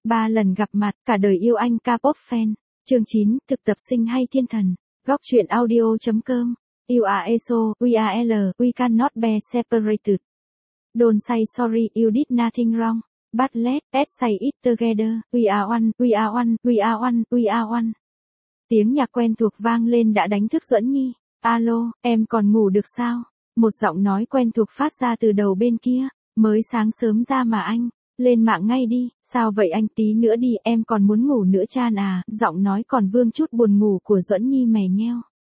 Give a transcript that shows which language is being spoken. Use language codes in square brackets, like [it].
[vi] 3 lần gặp mặt, cả đời yêu anh K-pop fan. Chương 9, thực tập sinh hay thiên thần. Góc truyện audio.com. [en] You are so, we are all, we cannot be separated. Don't say sorry, you did nothing wrong. But let's say it together, we are one, we are one, we are one, we are one. [vi] Tiếng nhạc quen thuộc vang lên đã đánh thức Duẫn Nhi. Alo, em còn ngủ được sao? Một giọng nói quen thuộc phát ra từ đầu bên kia. Mới sáng sớm ra mà anh. Lên mạng ngay đi, sao vậy anh, tí nữa đi, em còn muốn ngủ nữa chan à, giọng nói còn vương chút buồn ngủ của Duẫn Nhi mè nheo.